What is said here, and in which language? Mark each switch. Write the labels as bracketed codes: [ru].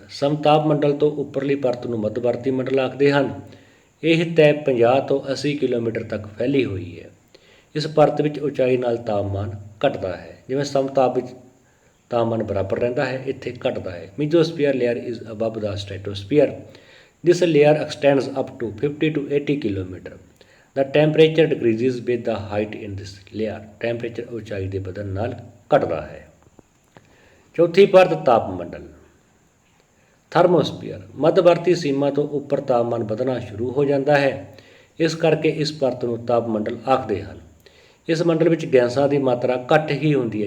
[pa] ਸਮਤਾਪ ਮੰਡਲ ਤੋਂ ਉੱਪਰਲੀ ਪਰਤ ਨੂੰ ਮੱਧਵਰਤੀ ਮੰਡਲ ਆਖਦੇ ਹਨ। ਇਹ ਤੈ 50 ਤੋਂ 80 ਕਿਲੋਮੀਟਰ ਤੱਕ ਫੈਲੀ ਹੋਈ ਹੈ। ਇਸ ਪਰਤ ਵਿੱਚ ਉਚਾਈ ਨਾਲ ਤਾਪਮਾਨ ਘਟਦਾ ਹੈ। ਜਿਵੇਂ ਸਮਤਾਪ ਵਿੱਚ ਤਾਪਮਾਨ ਬਰਾਬਰ ਰਹਿੰਦਾ ਹੈ, ਇੱਥੇ ਘਟਦਾ ਹੈ। [en] Mesosphere layer is above the stratosphere. This layer extends up to 50 to 80 km. The temperature decreases with the height in this layer. [pa] Temperature ਉਚਾਈ ਦੇ ਵਧਣ ਨਾਲ ਘਟਦਾ ਹੈ। ਚੌਥੀ ਪਰਤ ਤਾਪਮੰਡਲ ਥਰਮੋਸਫੀਅਰ। ਮੱਧਵਰਤੀ ਸੀਮਾ ਤੋਂ ਉੱਪਰ ਤਾਪਮਾਨ ਵਧਣਾ ਸ਼ੁਰੂ ਹੋ ਜਾਂਦਾ ਹੈ। ਇਸ ਕਰਕੇ ਇਸ ਪਰਤ ਨੂੰ ਤਾਪਮੰਡਲ ਆਖਦੇ ਹਨ। ਇਸ ਮੰਡਲ ਵਿੱਚ ਗੈਸਾਂ ਦੀ ਮਾਤਰਾ ਘੱਟ ਹੀ ਹੁੰਦੀ ਹੈ।